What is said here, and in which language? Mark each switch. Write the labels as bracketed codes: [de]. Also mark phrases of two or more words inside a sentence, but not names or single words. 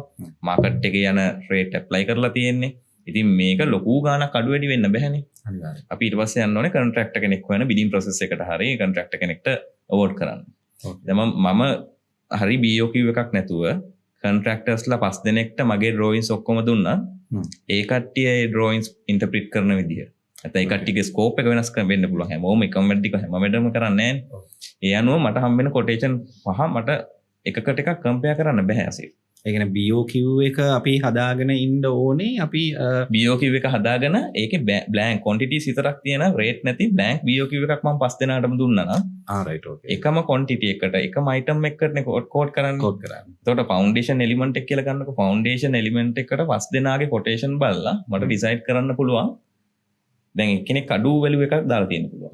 [si] market එකේ යන [en] rate apply [si] කරලා තියෙන්නේ. ඉතින් මේක ලොකු ගාණක් අඩු වැඩි වෙන්න බෑනේ. අපි ඊට පස්සේ යන්න ඕනේ contractor කෙනෙක් හොයන [en] bidding process [si] එකට හරි contractor කෙනෙක්ට award කරන්න. දැන් මම හරි BOQ එකක් නැතුව contractorsලා 5 දෙනෙක්ට මගේ drawings ඔක්කොම දුන්නා. ඒ කට්ටිය ඒ [en] drawings interpret [si] කරන විදිහ. නැත්නම් ඒ කට්ටියගේ scope එක වෙනස් වෙන්න පුළුවන්. හැමෝම එකම වැඩ ටික හැම වෙලම කරන්නේ නැහැ. ඒ අනුව මට හම්බ වෙන quotation පහ මට එකකට එකක් compare කරන්න බෑ අසිර. ඒ කියන්නේ BOQ එක අපි හදාගෙන ඉන්න ඕනේ. අපි BOQ එක හදාගෙන ඒකේ [en] blank quantities [si] විතරක් තියෙන rate නැති blank BOQ එකක් මම 5 දෙනාටම දුන්නා නම් [en] right okay. [si] එකම quantity එකට එකම item එකකටනේ code කරන්නේ. එතකොට [en] foundation element [si] එක කියලා ගන්නකො [en] foundation element [si] එකට 5 දෙනාගේ quotation බලලා මට decide කරන්න පුළුවන්. දැන් එක්කෙනෙක් අඩු value එකක් දාලා තියෙන්න පුළුවන්.